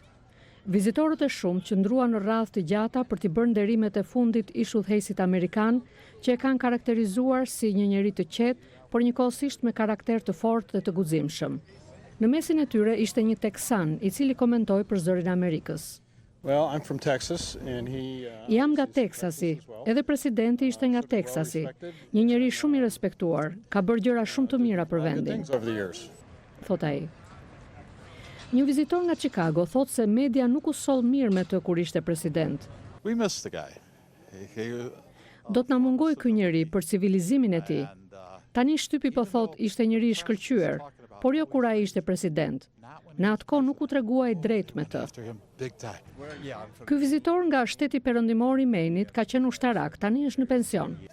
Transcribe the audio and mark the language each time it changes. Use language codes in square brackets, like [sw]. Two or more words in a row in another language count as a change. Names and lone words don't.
[sq] Vizitorët e shumë qëndruan në radhë të gjata për t'i bërë nderimet e fundit ish udhëheqësit amerikan, që e kanë karakterizuar si një njeri të qetë, por njëkohësisht me karakter të fortë dhe të guximshëm. Në mesin e tyre ishte një teksan, I cili komentoi për Zërin e Amerikës. [en] Well, I'm from Texas and [sq] Jam nga Teksasi, edhe presidenti ishte nga Teksasi, një njeri shumë I respektuar, ka bërë gjëra shumë të mira për vendin, thot ai. Një vizitor nga Chicago thot se media nuk u soll mirë me të kur ishte president. [en] We missed the guy. [sq] Do të na mungoj ky njeri për civilizimin e tij. Tani shtypi po thot ishte njeri I shkëlqyer, por jo kur ai ishte president. Në atë kohë nuk u treguaj drejt me të. Ky vizitor nga shteti perëndimor I Mainit ka qenë ushtarak, tani është në pension.